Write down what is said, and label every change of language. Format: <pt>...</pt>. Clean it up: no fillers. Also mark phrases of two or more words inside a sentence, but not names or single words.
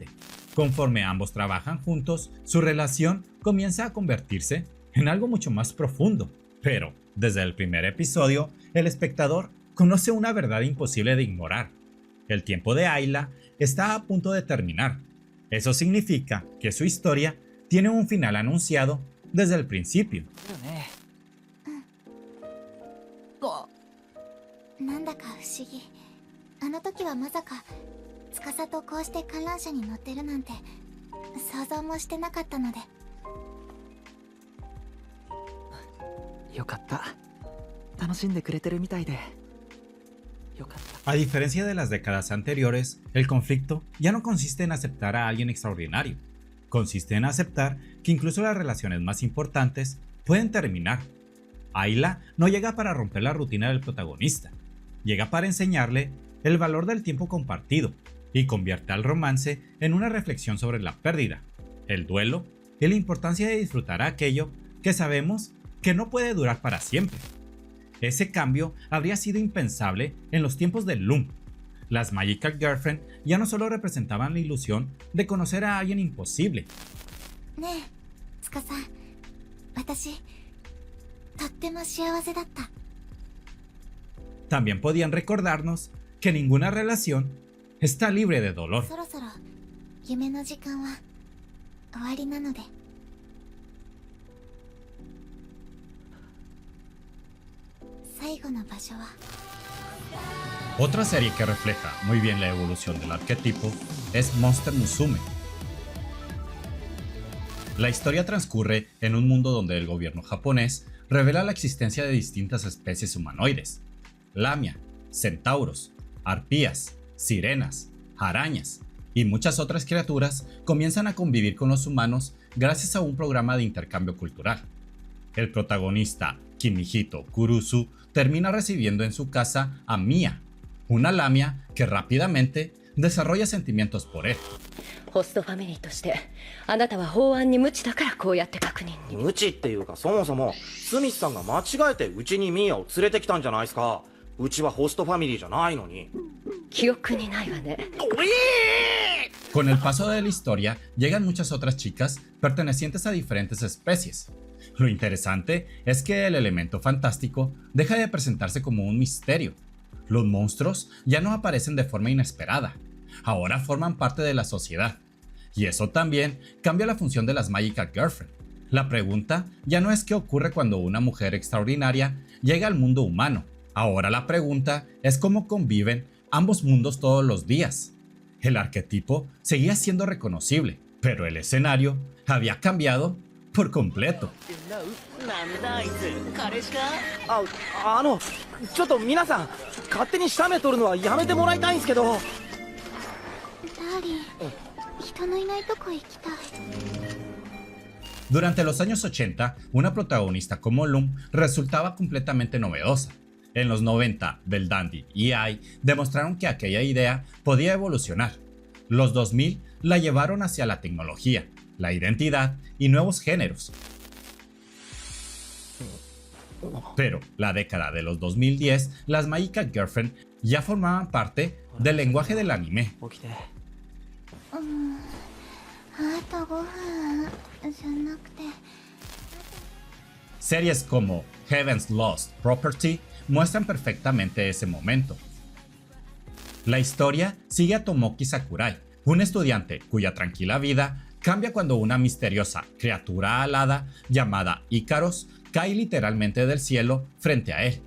<es>Conforme ambos trabajan juntos, su relación comienza a convertirse en algo mucho más profundo. Pero, desde el primer episodio, el espectador conoce una verdad imposible de ignorar. El tiempo de Ayla está a punto de terminar. Eso significa que su historia tiene un final anunciado desde el principio.</es> <ja>なんだか不思議。あの時はまさか司とこうして観覧車に乗ってるなんて想像もしてなかったので。よかった。楽しんでくれてるみたいで。よかった。</ja> <es>A diferencia de las décadas anteriores, el conflicto ya no consiste en aceptar a alguien extraordinario. Consiste en aceptar que incluso las relaciones más importantes pueden terminar. Ayla no llega para romper la rutina del protagonista. Llega para enseñarle el valor del tiempo compartido y convierte al romance en una reflexión sobre la pérdida, el duelo y la importancia de disfrutar aquello que sabemos que no puede durar para siempre. Ese cambio habría sido impensable en los tiempos del Loom. Las</es> <en>Magical Girlfriend</en> <es>ya no solo representaban la ilusión de conocer a alguien imposible.</es> <ja>ねえ、つかさん、私、とっても幸せだった。</ja> <es>También podían recordarnos que ninguna relación está libre de dolor.</es> <ja>そろそろ夢の時間は終わりなので。最後の場所は。</ja> <es>Otra serie que refleja muy bien la evolución del arquetipo es Monster Musume. La historia transcurre en un mundo donde el gobierno japonés revela la existencia de distintas especies humanoides: lamia, centauros, arpías, sirenas, arañas y muchas otras criaturas comienzan a convivir con los humanos gracias a un programa de intercambio cultural. El protagonista, Kimihito Kurusu, termina recibiendo en su casa a Mia, una lamia que rápidamente desarrolla sentimientos por él.</es> <ja>ホストファミリーとしてあなたは法案に無知だからこうやって確認に。無知っていうか、そもそもスミスさんが間違えてうちにミーアを連れてきたんじゃないですか。うちはホストファミリーじゃないのに。記憶にないわね。</ja> <es>Con el paso de la historia llegan muchas otras chicas pertenecientes a diferentes especies. Lo interesante es que el elemento fantástico deja de presentarse como un misterio. Los monstruos ya no aparecen de forma inesperada, ahora forman parte de la sociedad. Y eso también cambia la función de las</es> <en>Magical Girlfriend.</en> <es>La pregunta ya no es qué ocurre cuando una mujer extraordinaria llega al mundo humano. Ahora la pregunta es cómo conviven ambos mundos todos los días. El arquetipo seguía siendo reconocible, pero el escenario había cambiado por completo.</es> <ja>ちょっと皆さん、勝手に写メ撮るのはやめてもらいたいんですけど。ダーリン、人のいないとこ行きたい。</ja> <es>Durante los años 80, una protagonista como Loom resultaba completamente novedosa. En los 90, Belle Dandy y Ai demostraron que aquella idea podía evolucionar. Los 2000 la llevaron hacia la tecnología, la identidad y nuevos géneros. Pero la década de los 2010, las</es> <en>Magical Girlfriend</en> <es>ya formaban parte del lenguaje del anime.</es> <ja>あと5分じゃなくて。</ja> <es>Series como Heaven's Lost Property muestran perfectamente ese momento. La historia sigue a Tomoki Sakurai, un estudiante cuya tranquila vida cambia cuando una misteriosa criatura alada llamada Ícaros cae literalmente del cielo frente a él.</es>